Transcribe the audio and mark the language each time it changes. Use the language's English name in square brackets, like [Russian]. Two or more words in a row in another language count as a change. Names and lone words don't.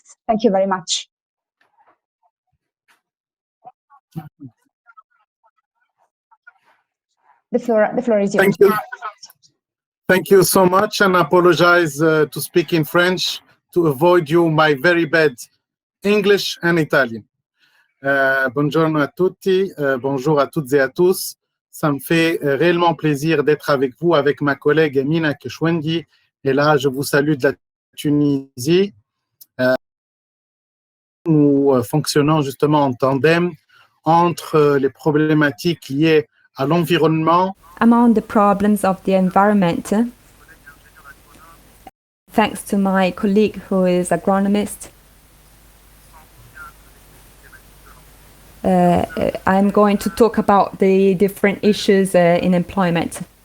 [English] Thank you very much. The floor is yours. Thank you. Thank you so much, and I apologize to speak in French to avoid you my very bad English and Italian. [Italian] Buongiorno a tutti, [French] bonjour à toutes et à tous. Ça me fait réellement plaisir d'être avec vous, avec ma collègue Emina Keshwendi. Et là, je vous salue de la Tunisie. Nous fonctionnons justement en tandem entre les problématiques liées à l'environnement. [English] Among the problems of the environment, thanks to my colleague who is agronomist, I'm going to talk about the different issues in employment.